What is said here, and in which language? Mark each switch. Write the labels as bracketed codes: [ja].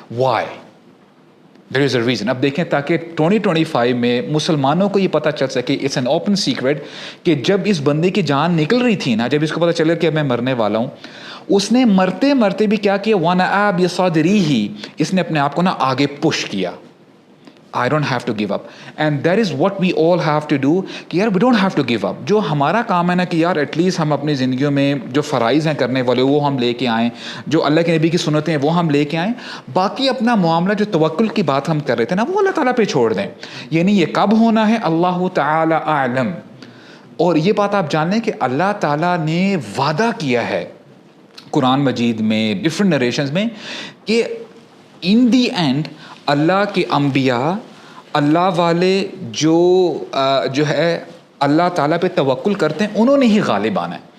[en] Why, there is a reason. [ur] اب دیکھیں تاکہ 2025 میں مسلمانوں کو یہ پتہ چل سکے, [en] it's an open secret, [ur] کہ جب اس بندے کی جان نکل رہی تھی نا, جب اس کو پتہ چلا کہ میں مرنے والا ہوں, اس نے مرتے مرتے بھی کیا کیا, [ar] وَنَأَى بِصَدْرِهِ, [ur] اس نے اپنے آپ کو نا آگے پش کیا. [en] I don't have to give up, and that is what we all have to do, [ur] کہ یار [en] we don't have to give up. [ur] جو ہمارا کام ہے نا کہ یار ایٹ لیسٹ ہم اپنی زندگیوں میں جو فرائض ہیں کرنے والے وہ ہم لے کے آئیں, جو اللہ کے نبی کی سنتیں ہیں وہ ہم لے کے آئیں. باقی اپنا معاملہ جو توکل کی بات ہم کر رہے تھے نا وہ اللہ تعالیٰ پہ چھوڑ دیں. یعنی یہ کب ہونا ہے اللہ تعالی اعلم. اور یہ بات آپ جان لیں کہ اللہ تعالیٰ نے وعدہ کیا ہے قرآن مجید میں ڈفرینٹ نریشنز میں کہ ان دی اینڈ اللہ کے انبیاء, اللہ والے جو ہے اللہ تعالیٰ پہ توکل کرتے ہیں, انہوں نے ہی غالب آنا ہے.